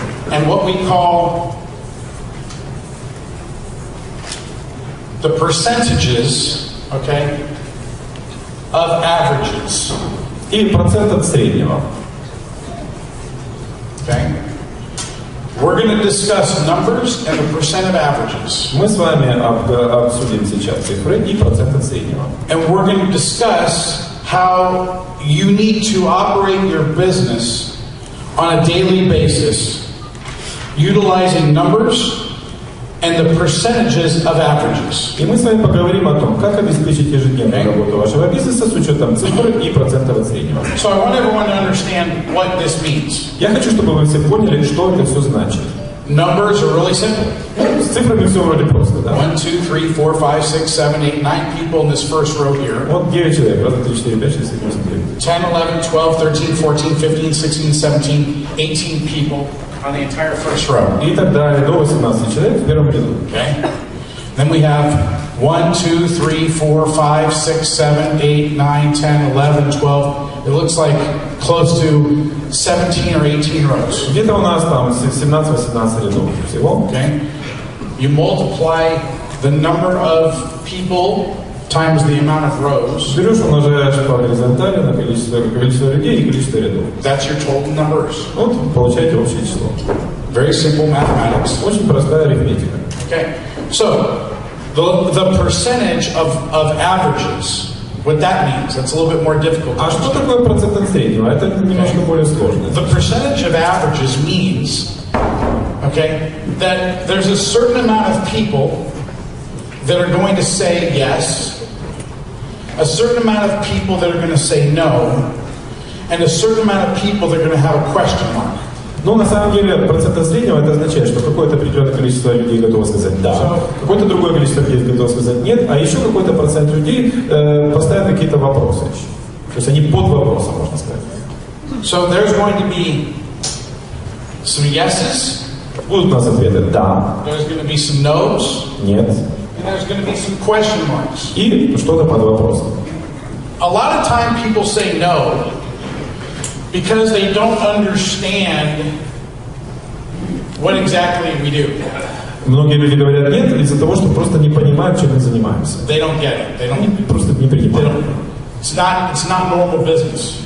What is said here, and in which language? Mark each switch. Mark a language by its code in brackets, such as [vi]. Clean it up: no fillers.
[en] And what we call the percentages, okay, of averages. [ru] И процент от среднего. [en] Okay. We're going to discuss numbers and the percent of averages. [ru] Мы с вами обсудим сейчас цифры и процент от среднего. [en] And we're going to discuss how you need to operate your business on a daily basis, utilizing numbers and the percentages of averages. [ru] И мы с вами поговорим о том, как обеспечить ежедневную работу вашего бизнеса с учетом цифр и процентов от среднего. [en] So I want everyone to understand what this means. [ru] Я хочу, чтобы вы все поняли, что это все значит. [en] Numbers are really simple. [ru] С цифрами все вроде просто, да? [en] 1, 2, 3, 4, 5, 6, 7, 8, 9 people in this first row here. [ru] Вот 9 человек. Раз, 2, 3, 4, 5, 6, 7, 8, 9. [en] 10, 11, 12, 13, 14, 15, 16, 17, 18 people on the entire first row. [ru] И так далее, до 18 человек в первом ряду. [en] Okay? Then we have 1, 2, 3, 4, 5, 6, 7, 8, 9, 10, 11, 12. It looks like close to 17 or 18 rows. [ru] Где-то у нас там 17-18 рядов всего. [en] Okay? You multiply the number of people times the amount of rows. [ru] Берешь, умножаешь по горизонтали на количество людей и количество рядов. [en] That's your total numbers. [ru] Вот получаете общее число. [en] Very simple mathematics. [ru] Очень простая арифметика. [en] Okay? So, the percentage of averages, what that means, that's a little bit more difficult. [ru] А что такое процент от среднего? Это немножко более сложно. [en] The percentage of averages means, okay, that there's a certain amount of people that are going to say yes, a certain amount of people that are going to say no, and a certain amount of people that are going to have a question mark. [ru] Ну, на самом деле, процент от среднего это означает, что какое-то определенное количество людей готово сказать «да», какое-то другое количество людей готово сказать «нет», а еще какой-то процент людей поставят какие-то вопросы еще. То есть они под вопросом, можно сказать. [en] So there's going to be some yeses. [ru] Будут у нас ответы «да», [en] There's going to be some no's. [ru] «нет», [en] And there's going to be some question marks. [ru] и что-то под вопросом. [en] A lot of time people say no because they don't understand what exactly we do. [ru] Многие люди говорят «нет» из-за того, что просто не понимают, чем мы занимаемся. [en] They don't get it. They [ru] Они [en] don't. [ru] просто не [en] They [ru] принимают. [en] don't. It's not normal business.